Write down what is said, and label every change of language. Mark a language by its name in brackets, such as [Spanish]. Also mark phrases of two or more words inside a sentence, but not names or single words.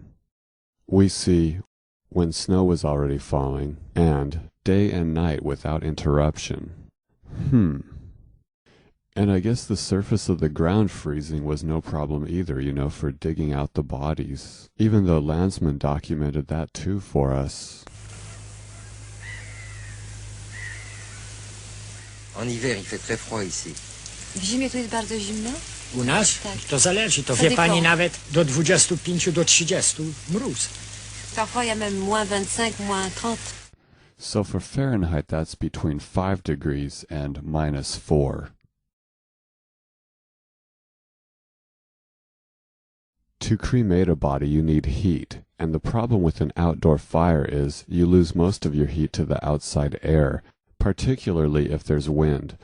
[English] We see when snow was already falling and day and night without interruption. And I guess the surface of the ground freezing was no problem either, you know, for digging out the bodies, even though Landsman documented that too for us. [French] En hiver, il fait très froid ici. [Polish] W zimie to jest bardzo zimno? U nas? Tak. To zależy, to wie pani nawet do 25 do 30 mróz. [French] Parfois il y a même moins 25, moins 30. [English] So for Fahrenheit, that's between 5 degrees and -4. To cremate a body, you need heat, and the problem with an outdoor fire is you lose most of your heat to the outside air, particularly if there's wind.